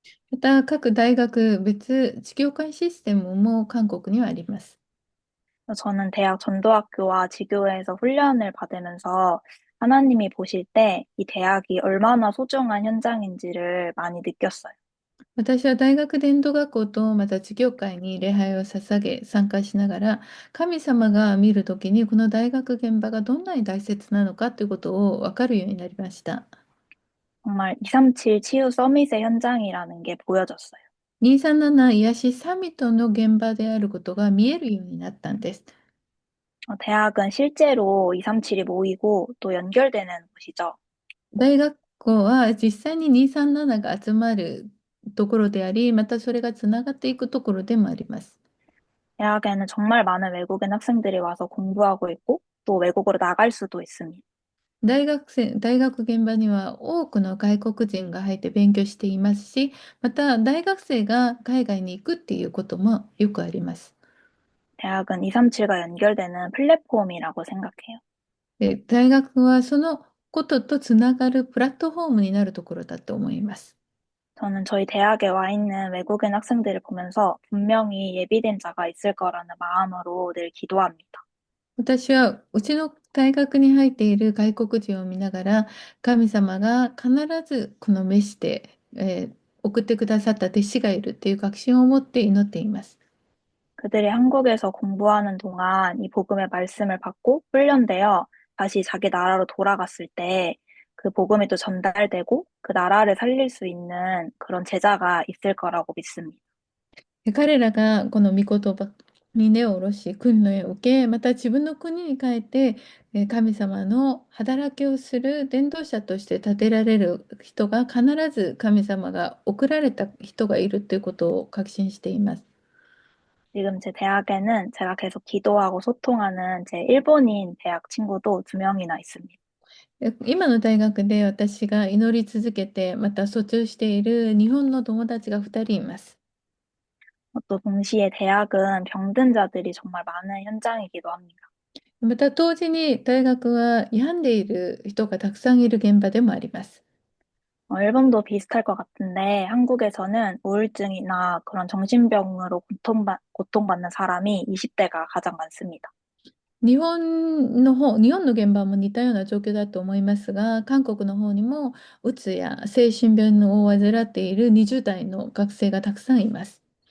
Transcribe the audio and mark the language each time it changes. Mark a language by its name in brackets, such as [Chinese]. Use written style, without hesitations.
[Japanese] また各大学別事業会システムも韓国にはあります。 [Korean] 저는 대학 전도학교와 지교회에서 훈련을 받으면서 하나님이 보실 때 이 대학이 얼마나 소중한 현장인지를 많이 느꼈어요. [Japanese] 私は大学伝道学校とまた事業会に礼拝を捧げ参加しながら、神様が見るときにこの大学現場がどんなに大切なのかということを分かるようになりました。 [Korean] 정말 237 치유 서밋의 현장이라는 게 보여졌어요. [Japanese] 237癒しサミットの現場であることが見えるようになったんです。 [Korean] 대학은 실제로 237이 모이고 또 연결되는 곳이죠. [Japanese] 大学校は実際に237が集まるところであり、またそれがつながっていくところでもあります。 [Korean] 대학에는 정말 많은 외국인 학생들이 와서 공부하고 있고 또 외국으로 나갈 수도 있습니다. [Japanese] 大学現場には多くの外国人が入って勉強していますし、また大学生が海外に行くっていうこともよくあります。 [Korean] 대학은 237과 연결되는 플랫폼이라고 생각해요. [Japanese] で、大学はそのこととつながるプラットフォームになるところだと思います。 [Korean] 저는 저희 대학에 와 있는 외국인 학생들을 보면서 분명히 예비된 자가 있을 거라는 마음으로 늘 기도합니다. [Japanese] 私はうちの大学に入っている外国人を見ながら、神様が必ずこの召して、送ってくださった弟子がいるっていう確信を持って祈っています。 [Korean] 그들이 한국에서 공부하는 동안 이 복음의 말씀을 받고 훈련되어 다시 자기 나라로 돌아갔을 때 그 복음이 또 전달되고 그 나라를 살릴 수 있는 그런 제자가 있을 거라고 믿습니다. [Japanese] で彼らがこの御言葉に根を下ろし、訓練を受け、また自分の国に帰って、神様の働きをする伝道者として立てられる人が必ず神様が送られた人がいるということを確信しています。 [Korean] 지금 제 대학에는 제가 계속 기도하고 소통하는 제 일본인 대학 친구도 두 명이나 있습니다. [Japanese] 今の大学で私が祈り続けて、また疎通している日本の友達が2人います。 [Korean] 또 동시에 대학은 병든 자들이 정말 많은 현장이기도 합니다. [Japanese] また同時に大学は病んでいる人がたくさんいる現場でもあります。 [Korean] 일본도 비슷할 것 같은데 한국에서는 우울증이나 그런 정신병으로 고통받는 사람이 20대가 가장 많습니다. [Japanese] 日本の現場も似たような状況だと思いますが、韓国の方にもうつや精神病を患っている20代の学生がたくさんいます。